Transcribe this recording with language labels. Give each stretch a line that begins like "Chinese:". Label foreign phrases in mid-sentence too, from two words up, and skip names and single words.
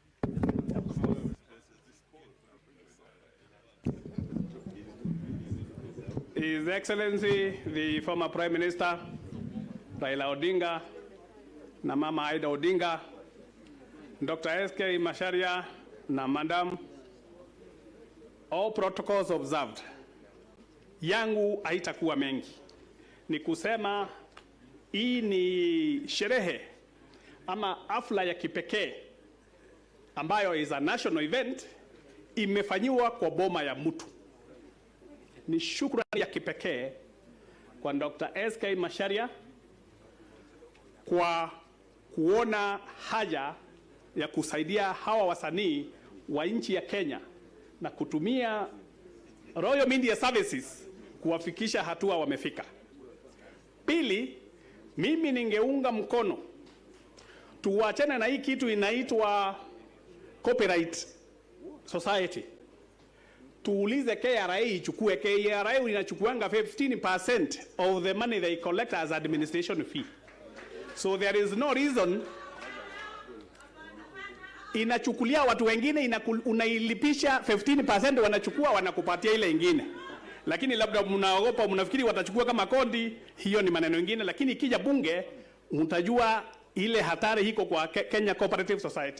English: His Excellency, the former Prime Minister,
Swahili: Raila Odinga, na Mama Aida Odinga, Dr. SK Macharia, na Madam,
English: all protocols observed.
Swahili: Yangu haitakuwa mengi. Ni kusema hii ni sherehe ama hafla ya kipekee ambayo
English: is a national event,
Swahili: imefanyiwa kwa boma ya mtu. Ni shukrani ya kipekee kwa Dr. SK Macharia kwa kuona haja ya kusaidia hawa wasanii wa nchi ya Kenya na kutumia Royal Media Services kuwafikisha hatua wamefika. Pili, mimi ningeunga mkono tuwachane na hii kitu inaitwa
English: copyright society.
Swahili: Tuulize KRA ichukue. KRA inachukuanga 15%
English: of the money they collect as administration fee. So there is no reason
Swahili: inachukulia watu wengine, unailipisha 15%, wanachukua wanakupatia ile ingine. Lakini labda mnaogopa, mnafikiri watachukua kama kodi, hiyo ni maneno mengine. Lakini ikija bunge, mtajua ile hatari hiko kwa Kenya Cooperative Society.